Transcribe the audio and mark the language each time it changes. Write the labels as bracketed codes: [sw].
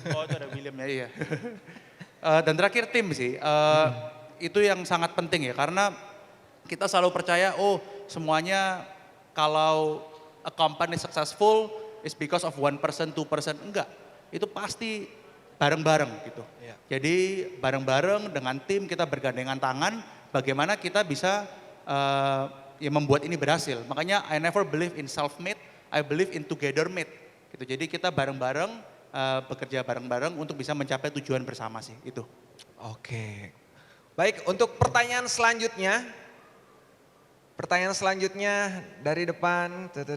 [id] Oh itu ada William ya, iya. Dan terakhir tim sih, itu yang sangat penting ya karena kita selalu percaya semuanya kalau [en] a company successful is because of 1%, 2%, [id] enggak. Itu pasti bareng-bareng gitu. Iya. Jadi bareng-bareng dengan tim kita bergandengan tangan bagaimana kita bisa ya membuat ini berhasil. Makanya [en] I never believe in self-made, I believe in together-made. [id] Gitu. Jadi kita bareng-bareng, bekerja bareng-bareng untuk bisa mencapai tujuan bersama sih itu. Oke. Baik, untuk pertanyaan selanjutnya. Pertanyaan selanjutnya dari depan.